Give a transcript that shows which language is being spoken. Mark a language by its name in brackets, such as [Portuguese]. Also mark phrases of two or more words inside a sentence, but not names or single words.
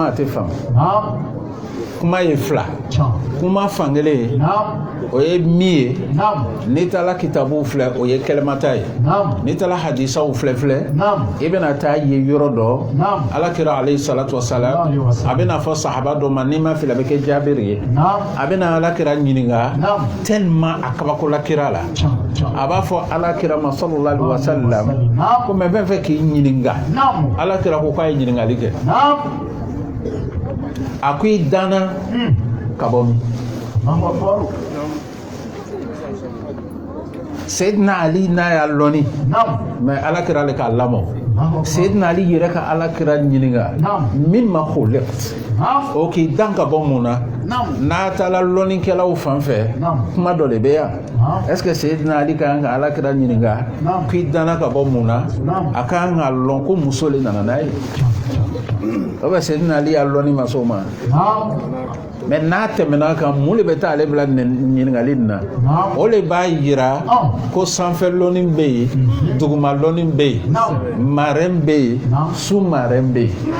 [Bambara] a tɛ faamu kuma ye fila kuma fankelen o ye min ye n'i taara kitabuw filɛ o ye kɛlɛmata ye n'i taara hadisaw filɛ i bɛna taa ye yɔrɔ dɔ alakira [Arabic] عليه الصلاة والسلام [Bambara] a bɛna fɔ sahaba dɔ ma n'i ma fili a bɛ kɛ Jabiri ye a bɛna alakira ɲininka tellement a kabakola kira la a b'a fɔ alakira ma [Arabic] صلى الله عليه وسلم [Bambara] ko mais bɛ fɛ k'i ɲininka alakira ko k'a ye ɲininkali kɛ a ko i danna ka bɔ min Seydina Ali n'a y'a lɔni mais alakira le k'a lamɔ Seydina Ali yɛrɛ ka alakira ɲininka min ma khuliqt o k'i dan ka bɔ mun na n'a taara lɔnikɛlaw fan fɛ kuma dɔ de bɛ yan [French] est-ce que [Bambara] Seydina Ali ka kan ka alakira ɲininka k'i danna ka bɔ mun na a ka kan ka lɔn ko muso le nana n'a ye o bɛ Seydina Ali y'a lɔni ma s'o ma mais n'a tɛmɛna kan mun de bɛ taa ale bila ɲininkali nin na o de b'a yira ko sanfɛ lɔni bɛ yen duguma lɔni bɛ yen marɛn bɛ yen su marɛn bɛ yen